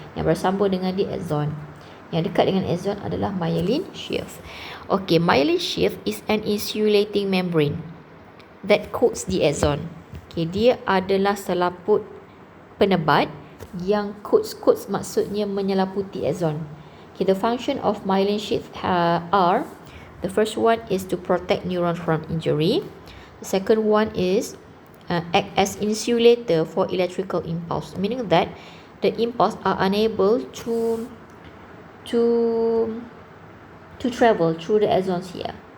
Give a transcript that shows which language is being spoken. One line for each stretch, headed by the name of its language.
Malay: Yang bersambung dengan dia axon. Yang dekat dengan axon adalah myelin sheath.
English: Okay, myelin sheath is an insulating membrane that coats the axon.
Malay: Okay, dia adalah selaput penebat yang coats maksudnya menyelaputi axon.
English: Okay, the function of myelin sheath are, the first one is to protect neurons from injury. The second one is act as insulator for electrical impulse, meaning that the impulse are unable to travel through the axons here.